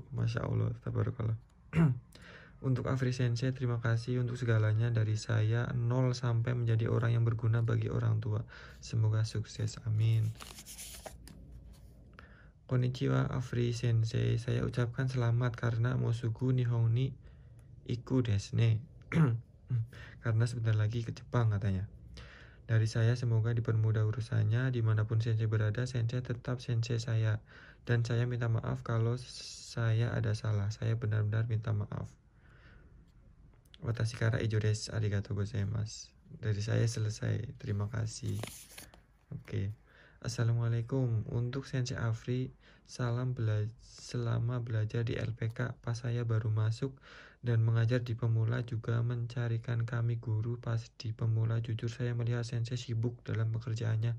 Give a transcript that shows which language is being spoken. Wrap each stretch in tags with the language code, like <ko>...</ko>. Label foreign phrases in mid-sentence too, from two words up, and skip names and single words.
<ar>ما شاء الله، تبارك الله.</ar> <id>Untuk Afri Sensei, terima kasih untuk segalanya dari saya 0 sampai menjadi orang yang berguna bagi orang tua. Semoga sukses, amin. Konnichiwa Afri Sensei, saya ucapkan selamat karena</id> <ja>もすく日本に行くですね.</ja> <id>Karena sebentar lagi ke Jepang katanya. Dari saya semoga dipermudah urusannya, dimanapun sensei berada, sensei tetap sensei saya. Dan saya minta maaf kalau saya ada salah, saya benar-benar minta maaf.</id> <ja>私から以上です、ありがとうございます.</ja> <id>Dari saya selesai, terima kasih. Oke. Assalamualaikum. Untuk Sensei Afri, salam selama belajar di LPK. Pas saya baru masuk dan mengajar di pemula juga mencarikan kami guru. Pas di pemula jujur saya melihat Sensei sibuk dalam pekerjaannya.</id>